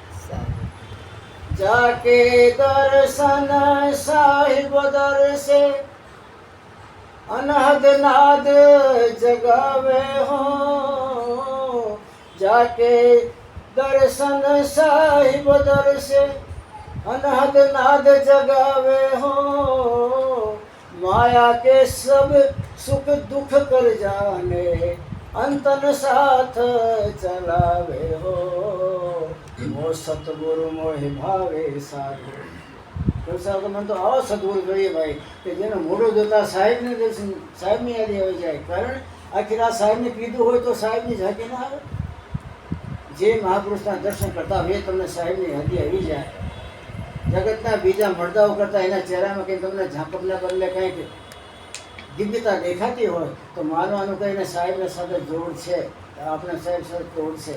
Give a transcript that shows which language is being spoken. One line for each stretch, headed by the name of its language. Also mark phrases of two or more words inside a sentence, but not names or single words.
Hindi: जाके दर्शन साहिब दर्शे अनहद नाद जगावे हो. जाके दर्शन साहिब दर्शे अनहद नाद जगावे हो. माया के सब सुख दुख कर जाने अंतन साथ चलावे हो. मो सतगुरु मोहि भावे साधु.
Gujarati: તો મને તો આવો સદગુરુ જોઈએ ભાઈ કે જેને મોઢું જોતા સાહેબને દર્શન, સાહેબની યાદી આવી જાય. કારણ આખી રાત સાહેબને કીધું હોય તો સાહેબની ઝાંકી ના આવે. જે મહાપુરુષના દર્શન કરતા હોય તમને સાહેબની યાદી આવી જાય. જગતના બીજા મરદાઓ કરતાં એના ચહેરામાં કંઈ તમને ઝાંકપના બદલે કંઈક દિવ્યતા દેખાતી હોય તો માનવાનું કહીને સાહેબને સાથે જોડ છે, આપણે સાહેબ સાથે જોડ છે.